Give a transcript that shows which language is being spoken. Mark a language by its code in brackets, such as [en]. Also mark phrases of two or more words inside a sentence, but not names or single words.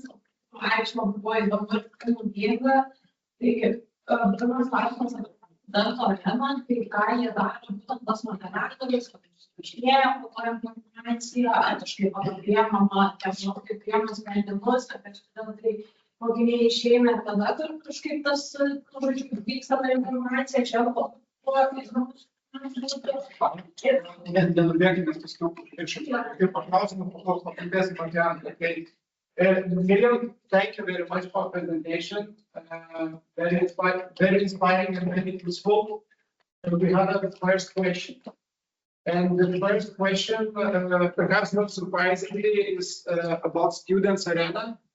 [lt] Ačiū, buvo įdomu ir naudinga. Tai pirmas klausimas apie studento areną, tai ką jie daro, būtent tas moderatorius, išlėja po to informaciją, kažkaip pakalbėjama, kaip priema sprendimus, apie studentai mokiniai išeina ir tada kažkaip tas, žodžiu, vyksta ta informacija, čia po Nenubėgime paskiau ir paklausime, po to pakalbėsime apie antrą. [en] Miriam, thank you very much for presentation. Very inspiring and very useful. And we have the first question. And the first question, perhaps not surprisingly, is about Students Arena.